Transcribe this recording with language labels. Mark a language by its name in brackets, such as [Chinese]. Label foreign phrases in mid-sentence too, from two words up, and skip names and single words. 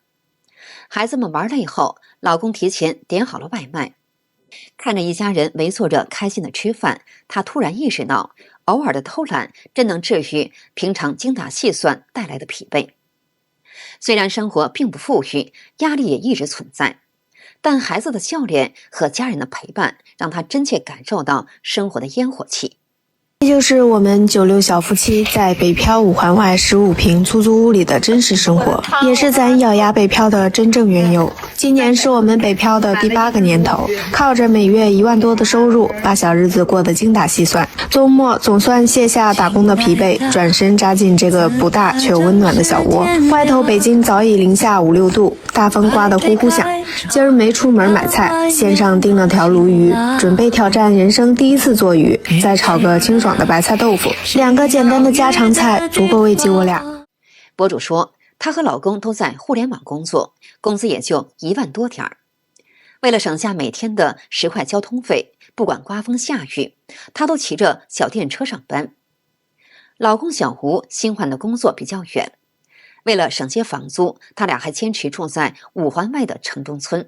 [Chinese] 孩子們玩累後，老公提前點好了外賣。看着一家人圍坐着開心的吃飯，他突然意識到，偶爾的偷懶真能治癒平常精打細算帶來的疲憊。雖然生活並不富裕，壓力也一直存在，但孩子的笑臉和家人的陪伴，讓他真切感受到生活的煙火氣。這就是我們96小夫妻在北漂5環外15平出租屋裡的真實生活，也是咱咬牙北漂的真正緣由。今年是我們北漂的第 8個年頭，靠着每月1萬多的收入，把小日子過得精打細算。周末總算卸下打工的疲憊，轉身扎進這個不大卻溫暖的小窩。外頭北京早已零下5、6度，大風颳得呼呼響。今兒沒出門買菜，線上訂了條鱸魚，準備挑戰人生第一次做魚，再炒個清爽的白菜豆腐，2個簡單的家常菜足夠慰藉我倆。博主说，她和老公都在互联网工作，工资也就1万多点儿。为了省下每天的10塊交通費，不管刮風下雨，她都騎着小電車上班。老公小吳新換的工作比較遠，為了省些房租，他倆還堅持住在5環外的城中村。